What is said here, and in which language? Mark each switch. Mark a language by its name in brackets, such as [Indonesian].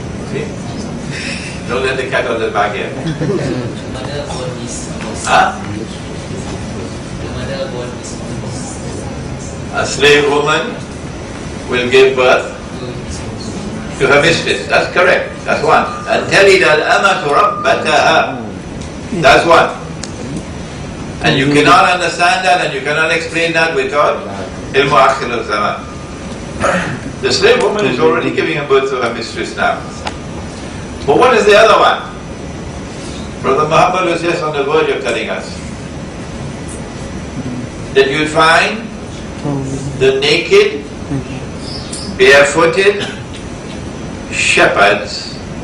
[English] See? Don't let the cat out of the bag yet. Mother God is Huh? the mother God is A slave woman will give birth to her mistress. That's correct. That's one. [Arabic] And تَلِدَ الْأَمَةُ رَبَّتَهَا. [English] That's one. And you cannot understand that and you cannot explain that without ilmu akhir al-zaman. The slave woman is already giving a birth to her mistress now. But what is the other one? Brother Muhammad was just on the verge of telling us that you'll find the naked, barefooted shepherds.